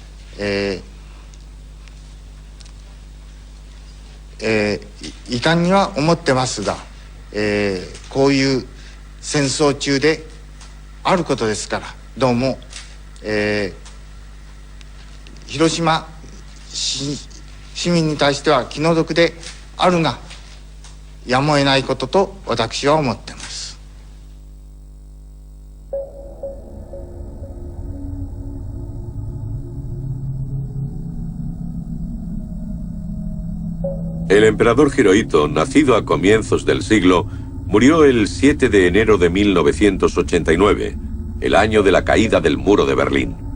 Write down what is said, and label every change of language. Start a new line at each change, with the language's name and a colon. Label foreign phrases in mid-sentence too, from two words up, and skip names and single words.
Japanese: 遺憾には思ってますが、こういう戦争中であることですから、どうも、広島市民に対しては気の毒であるがやむを得ないことと私は思っています。
Spanish: El emperador Hirohito, nacido a comienzos del siglo, murió el 7 de enero de 1989, el año de la caída del muro de Berlín.